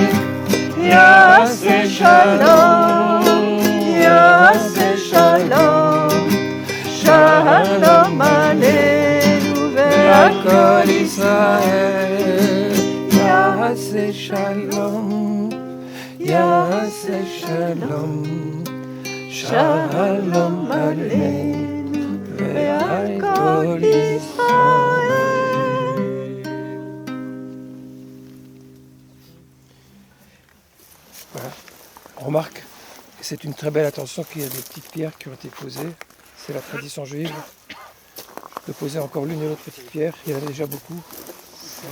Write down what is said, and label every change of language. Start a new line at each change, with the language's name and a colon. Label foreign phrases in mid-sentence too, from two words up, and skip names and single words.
Hebrew: יעשה שלום, יעשה שלום, שלום עלינו ועל כל ישראל. יעשה שלום, יעשה שלום, שלום עלינו ועל כל ישראל.
French: Voilà. On remarque, et c'est une très belle attention, qu'il y a des petites pierres qui ont été posées. C'est la tradition juive de poser encore l'une et l'autre petite pierre. Il y en a déjà beaucoup.